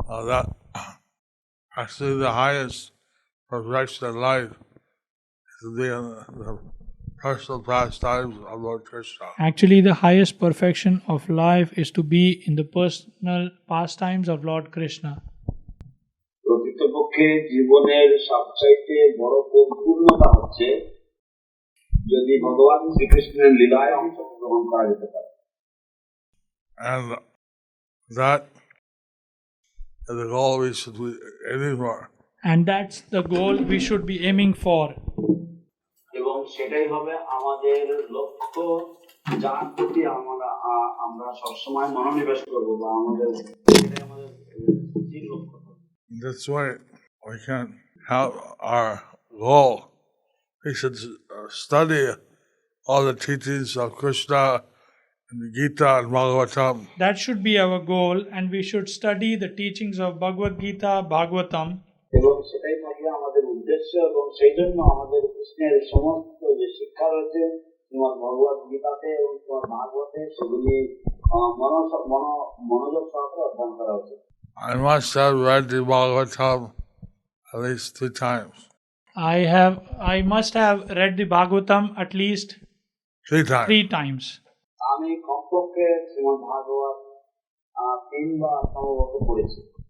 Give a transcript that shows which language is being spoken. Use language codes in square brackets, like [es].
[en] That actually the highest perfection in life is to be in the personal pastimes of Lord Krishna. Actually, the highest perfection of life is to be in the personal pastimes of Lord Krishna. [bn] প্রকৃতপক্ষে জীবনের সবচাইতে বড় পূর্ণতা হচ্ছে যদি ভগবান শ্রীকৃষ্ণের লীলায় অংশগ্রহণ করা যেতে পারে। [en] And that is the goal we should be aiming for. And that's the goal we should be aiming for. [bn] এবং সেটাই হবে আমাদের লক্ষ্য, যার প্রতি আমরা সবসময় মনোনিবেশ করব বা আমাদের সেটাই আমাদের চির লক্ষ্য হবে। [en] This way we can have our goal. We should study all the teachings of Krishna in the Gita and Bhagavatam. That should be our goal, and we should study the teachings of Bhagavad Gita, Bhagavatam. [bn] এবং সেটাই থাকবে আমাদের উদ্দেশ্য, এবং সেই জন্য আমাদের কৃষ্ণের সমস্ত যে শিক্ষা রয়েছে শ্রীমদ্ ভগবদ গীতাতে এবং শ্রীমদ্ ভাগবতে, সেগুলি মনোযোগ সহকারে অধ্যয়ন করা উচিত। [en] I must have read the Bhagavatam at least 3 times. I must have read the Bhagavatam at least 3 times. [bn] আমি কমপক্ষে শ্রীমদ্ ভাগবত 3 বার সম্ভবত পড়েছি।